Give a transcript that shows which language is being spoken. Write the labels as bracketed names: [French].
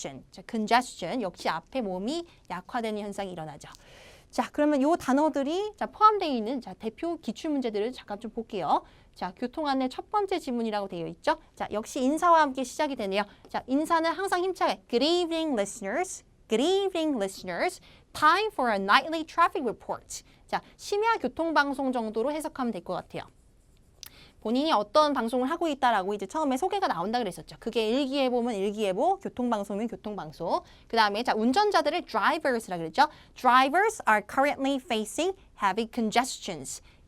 [Korean] 자, congestion 역시 앞에 모음이 약화되는 현상이 일어나죠. 자, 그러면 요 단어들이 포함되어 있는 대표 기출 문제들을 잠깐 좀 볼게요. 자, 교통 안내 첫 번째 지문이라고 되어 있죠. 자, 역시 인사와 함께 시작이 되네요. 자, 인사는 항상 힘차게 [English] Good evening, listeners. Good evening, listeners. Time for a nightly traffic report. [Korean] 자, 심야 교통 방송 정도로 해석하면 될 것 같아요. 본인이 어떤 방송을 하고 있다라고 이제 처음에 소개가 나온다 그랬었죠. 그게 일기예보면 일기예보, 교통방송이면 교통방송. 그 다음에 자, 운전자들을 drivers라 그랬죠. [English] Drivers are currently facing heavy congestions.